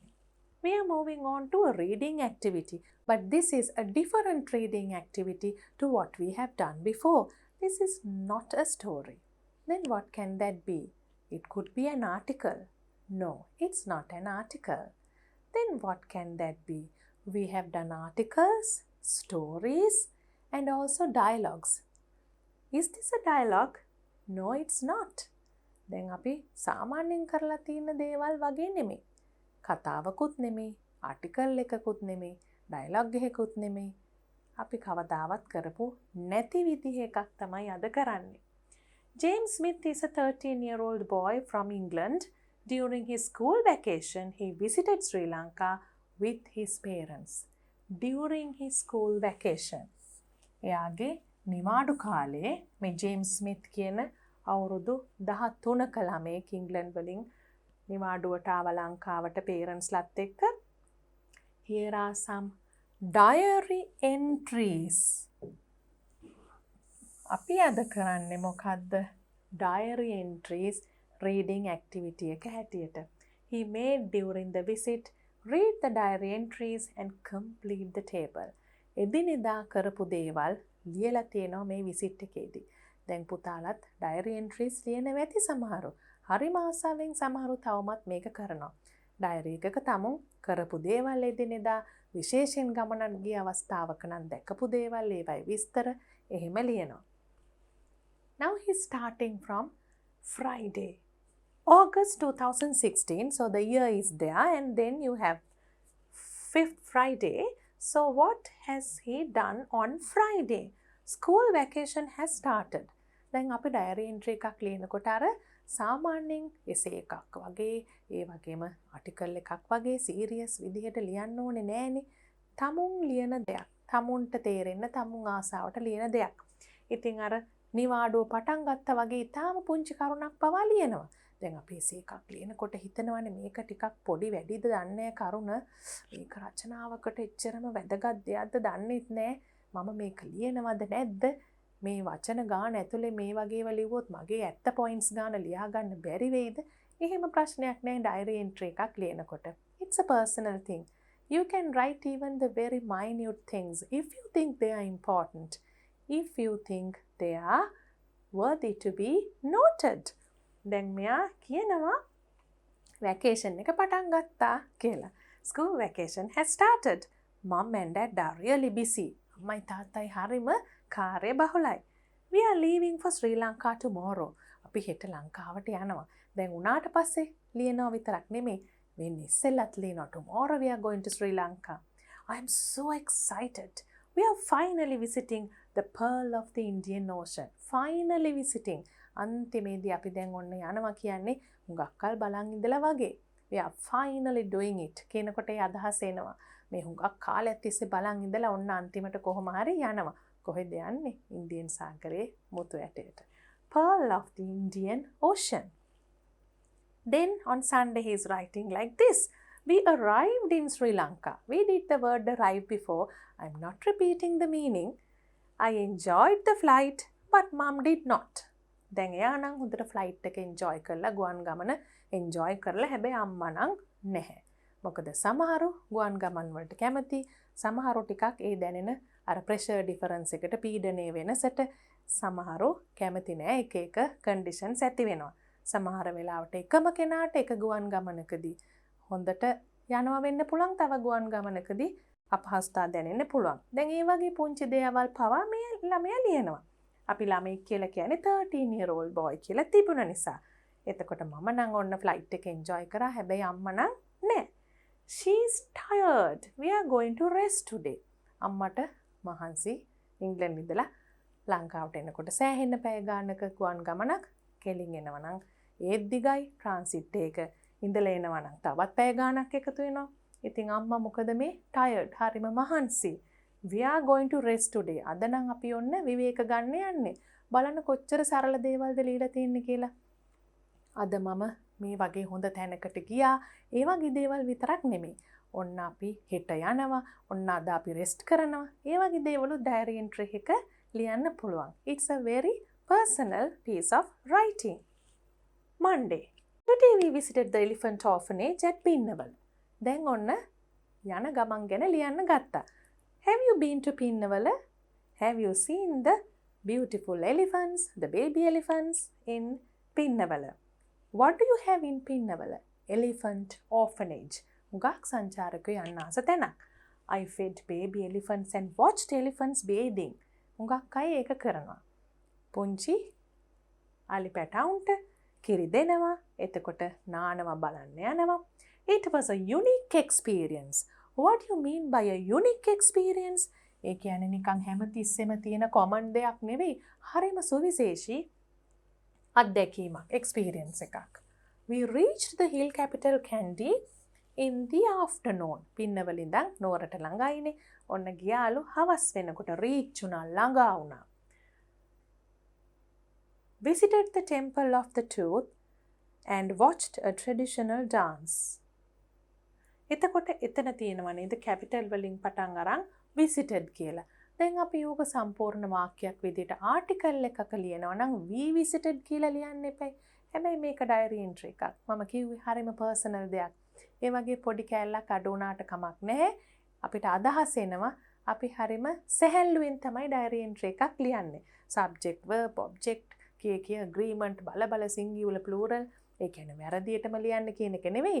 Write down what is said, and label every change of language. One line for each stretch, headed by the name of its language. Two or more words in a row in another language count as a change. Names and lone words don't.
English: We are moving on to a reading activity, but this is a different reading activity to what we have done before. This is not a story. Then what can that be? It could be an article. No, it's not an article. Then what can that be? We have done articles, stories, and also dialogues. Is this a dialogue? No, it's not.
Sinhala: දැන් අපි සාමාන්‍යයෙන් කරලා තියෙන දේවල් වගේ නෙමෙයි. කතාවකුත් නෙමෙයි, ආටිකල් එකකුත් නෙමෙයි, ඩයලොග් එකකුත් නෙමෙයි. අපි කවදාවත් කරපු නැති විදිහ එකක් තමයි අද කරන්නේ.
English: James Smith is a 13-year-old boy from England. During his school vacation, he visited Sri Lanka with his parents. During his school vacation.
Sinhala: එයාගේ නිවාඩු කාලේ මේ ජේම්ස් ස්මිත් කියන අවුරුදු 13ක ළමයෙක් ඉංග්ලන්ඩ් වලින් නිවාඩුවට ආව ලංකාවට පේරන්ට්ස්ලත් එක්ක.
English: Here are some diary entries.
Sinhala: අපි අද කරන්නේ මොකද්ද?
English: Diary entries reading activity
Sinhala: එක හැටියට.
English: He made during the visit, read the diary entries and complete the table.
Sinhala: එදිනෙදා කරපු දේවල් ලියලා තියෙනවා මේ විසිට් එකේදී. දැන් පුතාලත්
English: diary entries
Sinhala: ලියනවා ඇති සමහරු. හරිම ආසාවෙන් සමහරු තවමත් මේක කරනවා. diary එකක තමුන් කරපු දේවල් එදිනෙදා විශේෂයෙන් ගමනක් ගිය අවස්ථාවක නම් දැකපු දේවල් ඒවයි විස්තර එහෙම ලියනවා.
English: Now he's starting from Friday. August 2016, so the year is there, and then you have 5th Friday. So what has he done on Friday? School vacation has started.
Sinhala: දැන් අපි
English: diary entry
Sinhala: එකක් ලියනකොට අර සාමාන්‍යයෙන් essay එකක් වගේ ඒ වගේම article එකක් වගේ serious විදිහට ලියන්න ඕනේ නෑනේ. තමුන් ලියන දෙයක්. තමුන්ට තේරෙන්න තමුන් ආසාවට ලියන දෙයක්. ඉතින් අර නිවාඩුව පටන් ගත්තා වගේ ඊටාම පුංචි කරුණක් පවා ලියනවා. දැන් අපි essay එකක් ලියනකොට හිතනවානේ මේක ටිකක් පොඩි වැඩිද දන්නේ කරුණ. මේක රචනාවකට එච්චරම වැදගත් දෙයක්ද දන්නේත් නෑ. මම මේක ලියනවද නැද්ද? මේ වචන ගාන ඇතුලේ මේ වගේව ලිව්වොත් මගේ ඇත්ත පොයින්ට්ස් ගාන ලියා ගන්න බැරි වෙයිද? එහෙම ප්‍රශ්නයක් නෑ
English: diary entry
Sinhala: එකක් ලියනකොට.
English: It's a personal thing. You can write even the very minute things if you think they are important. If you think they are worthy to be noted.
Sinhala: දැන් මෙයා කියනවා vacation එක පටන් ගත්තා කියලා.
English: School vacation has started. Mom and Dad are really busy.
Sinhala: අම්මයි තාත්තයි හරිම කාර්ය බහුලයි.
English: We are leaving for Sri Lanka tomorrow.
Sinhala: අපි හෙට ලංකාවට යනවා. දැන් උනාට පස්සේ ලියනවා විතරක් නෙමෙයි. වෙන්නේ ඉස්සෙල්ලත් ලියනවා.
English: Tomorrow we are going to Sri Lanka. I am so excited. We are finally visiting the pearl of the Indian Ocean. Finally visiting.
Sinhala: අන්තිමේදී අපි දැන් ඔන්න යනවා කියන්නේ හුඟක් කල් බලන් ඉඳලා වගේ.
English: We are finally doing it.
Sinhala: කියනකොට ඒ අදහස එනවා. මේ හුඟක් කාලයක් තිස්සේ බලන් ඉඳලා ඔන්න අන්තිමට කොහොම හරි යනවා. කොහෙද යන්නේ? ඉන්දියන් සාගරයේ මුතු ඇටයට.
English: Pearl of the Indian Ocean. Then on Sunday he is writing like this. We arrived in Sri Lanka. We did the word arrive before. I'm not repeating the meaning. I enjoyed the flight, but Mom did not.
Sinhala: දැන් එයා නම් හොඳට ෆ්ලයිට් එක එන්ජොයි කරලා ගුවන් ගමන එන්ජොයි කරලා හැබැයි අම්මා නම් නැහැ. මොකද සමහරු ගුවන් ගමන් වලට කැමති, සමහරු ටිකක් ඒ දැනෙන අර
English: pressure difference
Sinhala: එකට පීඩනයේ වෙනසට සමහරු කැමති නෑ එක එක කන්ඩිෂන්ස් ඇති වෙනවා. සමහර වෙලාවට එකම කෙනාට එක ගුවන් ගමනකදී හොඳට යනවා වෙන්න පුළුවන්, තව ගුවන් ගමනකදී අපහසුතා දැනෙන්න පුළුවන්. දැන් ඒ වගේ පුංචි දේවල් පවා මේ ළමයා ලියනවා. අපි ළමෙක් කියලා කියන්නේ
English: 13-year-old boy
Sinhala: කියලා තිබුණ නිසා. එතකොට මම නම් ඔන්න ෆ්ලයිට් එක එන්ජොයි කරා, හැබැයි අම්මා නම් නෑ.
English: She's tired. We are going to rest today.
Sinhala: අම්මට මහන්සි ඉංග්ලන්ඩ් ඉඳලා ලංකාවට එනකොට සෑහෙන පැය ගානක ගුවන් ගමනක් කෙලින් එනවා නම් ඒත් දිගයි ට්‍රාන්සිට් එක ඉඳලා එනවා නම් තවත් පැය ගානක් එකතු වෙනවා. ඉතින් අම්මා මොකද මේ tired හරිම මහන්සි.
English: We are going to rest today.
Sinhala: අද නම් අපි ඔන්න විවේක ගන්න යන්නේ. බලන්න කොච්චර සරල දේවල්ද ලියලා තියෙන්නේ කියලා. අද මම මේ වගේ හොඳ තැනකට ගියා. ඒ වගේ දේවල් විතරක් නෙමෙයි. ඔන්න අපි හෙට යනවා. ඔන්න අද අපි රෙස්ට් කරනවා. ඒ වගේ දේවලු
English: diary entry
Sinhala: එක ලියන්න පුළුවන්.
English: It's a very personal piece of writing. Monday. Today we visited the elephant orphanage at Pinnawala.
Sinhala: දැන් ඔන්න යන ගමන් ගැන ලියන්න ගත්තා.
English: Have you been to Pinnawala? Have you seen the beautiful elephants, the baby elephants in පින්නවල. What do you have in පින්නවල? Elephant orphanage.
Sinhala: හුඟක් සංචාරකයෝ යන්න ආස තැනක්.
English: I fed baby elephants and watched elephants bathing.
Sinhala: හුඟක් අය ඒක කරනවා. පුංචි අලි පැටවුන්ට කිරි දෙනවා. එතකොට නානවා බලන්න යනවා.
English: It was a unique experience. What do you mean by a unique experience?
Sinhala: ඒ කියන්නේ නිකන් හැමතිස්සෙම තියෙන common දෙයක් නෙවෙයි. හරිම සුවිශේෂී අත්දැකීමක්, experience එකක්.
English: We reached the hill capital Kandy in the afternoon.
Sinhala: පින්නවල ඉඳන් නුවරට ළඟයිනේ. ඔන්න ගියාලු හවස් වෙනකොට reach උනා ළඟා වුණා.
English: Visited the temple of the tooth and watched a traditional dance.
Sinhala: එතකොට එතන තියෙනවා නේද capital වලින් පටන් අරන් visited කියලා. දැන් අපි යෝග සම්පූර්ණ වාක්‍යයක් විදිහට ආටිකල් එකක ලියනවා නම්
English: we visited
Sinhala: කියලා ලියන්න එපයි. හැබැයි මේක
English: diary entry
Sinhala: එකක්. මම කිව්වේ හරිම personal දෙයක්. ඒ වගේ පොඩි කෑල්ලක් අඩු වුණාට කමක් නැහැ. අපිට අදහස් එනවා අපි හරිම සැහැල්ලුවෙන් තමයි
English: diary entry
Sinhala: එකක් ලියන්නේ.
English: subject verb object
Sinhala: කිය agreement බල
English: singular plural
Sinhala: ඒ කියන්නේ වැරදියටම ලියන්න කියන එක නෙවෙයි.